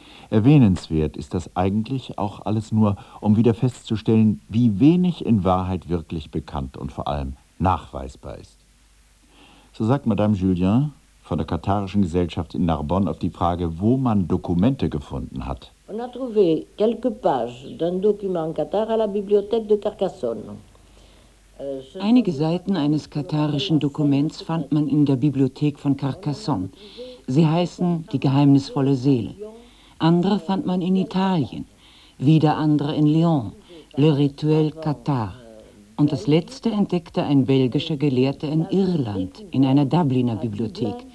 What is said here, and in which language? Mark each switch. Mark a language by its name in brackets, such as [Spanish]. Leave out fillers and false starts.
[German] Erwähnenswert ist das eigentlich auch alles nur, um wieder festzustellen, wie wenig in Wahrheit wirklich bekannt und vor allem nachweisbar ist. So sagt Madame Julien von der katharischen Gesellschaft in Narbonne auf die Frage, wo man Dokumente gefunden hat: [French] On a trouvé quelques pages d'un document cathare à la bibliothèque de Carcassonne. [German] Einige Seiten eines katharischen Dokuments fand man in der Bibliothek von Carcassonne. Sie heißen Die geheimnisvolle Seele. Andere fand man in Italien, wieder andere in Lyon, Le Rituel Cathare. Und das letzte entdeckte ein belgischer Gelehrter in Irland, in einer Dubliner Bibliothek.